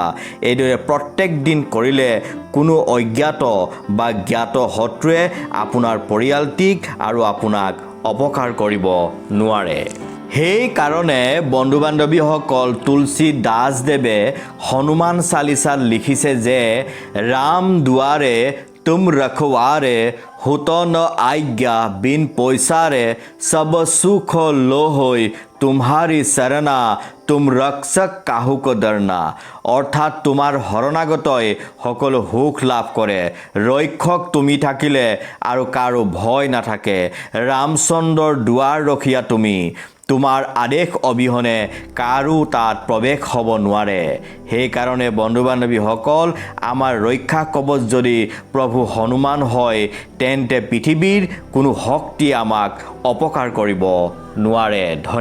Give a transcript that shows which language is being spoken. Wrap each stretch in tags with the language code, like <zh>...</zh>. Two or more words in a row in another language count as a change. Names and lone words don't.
<as>এইদৰে প্ৰত্যেক দিন কৰিলে কোনো অজ্ঞাত বা জ্ঞাত শত্ৰুৱে আপোনাৰ পৰিয়ালটিক আৰু আপোনাক অপকাৰ কৰিব নোৱাৰে। সেইকাৰণে বন্ধু বান্ধৱীসকল, তুলসী দাসদেৱে হনুমান চালিচাত লিখিছে যে</as> <hi>राम दुआरे तुम रखवारे होतो न आज्ञा बिन पैसारे सब सुख लो होय तुम्हारी शरणा तुम रक्षक काहू को डरना।</hi> <as>অৰ্থাৎ তোমাৰ শৰণাগতই সকলো সুখ লাভ কৰে। ৰক্ষক তুমি থাকিলে আৰু কাৰো ভয় নাথাকে। ৰামচন্দ্ৰৰ দুৱাৰ ৰখীয়া তুমি। তোমাৰ আদেশ অবিহনে কাৰো তাত প্ৰৱেশ হ'ব নোৱাৰে। সেইকাৰণে বন্ধু বান্ধৱীসকল, আমাৰ ৰক্ষা কৱচ যদি প্ৰভু হনুমান হয়, তেন্তে পৃথিৱীৰ কোনো শক্তি আমাক অপকাৰ কৰিব নোৱাৰে।</as>